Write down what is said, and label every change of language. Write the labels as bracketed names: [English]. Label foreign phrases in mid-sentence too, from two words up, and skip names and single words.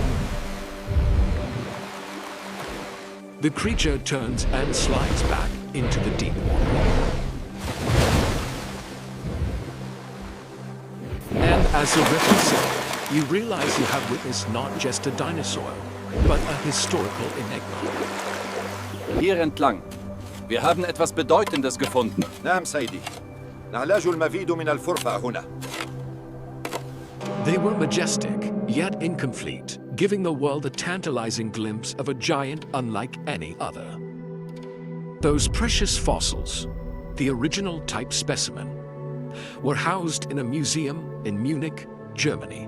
[English] The creature turns and slides back into the deep water. And as the ripple said, you realize you have witnessed not just a dinosaur, but a historical enigma. [German] Hier entlang. Wir haben etwas Bedeutendes gefunden. [Arabic] نعم سيدي. نعالج المزيد من الفرقة هنا. [English] They were majestic, yet incomplete, giving the world a tantalizing glimpse of a giant unlike any other. Those precious fossils, the original type specimen, were housed in a museum in Munich, Germany.